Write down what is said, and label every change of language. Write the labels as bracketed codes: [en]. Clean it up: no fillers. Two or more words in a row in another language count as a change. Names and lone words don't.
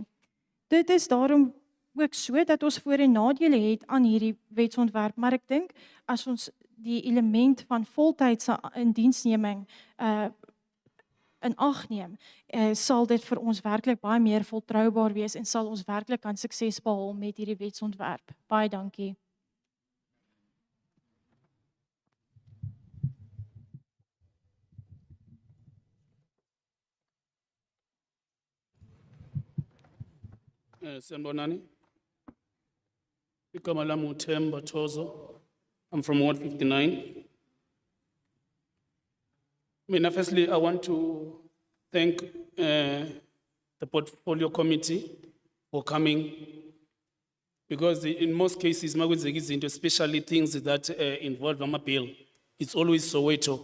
[af] Dit is daarom ook so dat ons voor- en nadele het aan hierdie wetsontwerp, maar ek dink as ons die element van voltydse indiensneming in ag neem, sal dit vir ons werklik baie meer voltroubaar wees en sal ons werklik kan sukses behaal met hierdie wetsontwerp. Baie dankie. [zu] Sanibonani. Igama lami uThemba Thozo. [en] I'm from Ward 59. Firstly, I want to thank the Portfolio Committee for coming, because in most cases, especially things that involve a bill, it's always Soweto.